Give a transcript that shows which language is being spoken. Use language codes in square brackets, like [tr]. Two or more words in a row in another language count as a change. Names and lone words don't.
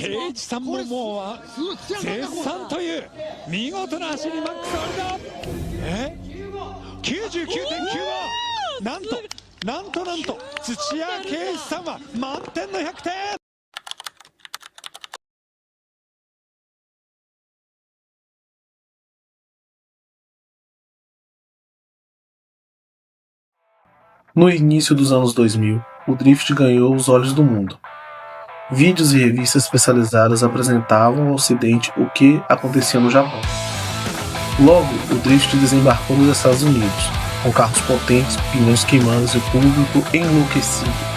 [ja] ケイチさんももう絶賛という見事な走りマックスオリド。99.9 はなんと土屋圭一さんは満点の 100点。 [pt] No início dos anos 2000, o drift ganhou os olhos do mundo. Vídeos e revistas especializadas apresentavam ao Ocidente o que acontecia no Japão. Logo, o drift desembarcou nos Estados Unidos, com carros potentes, pneus queimando e o público enlouquecido.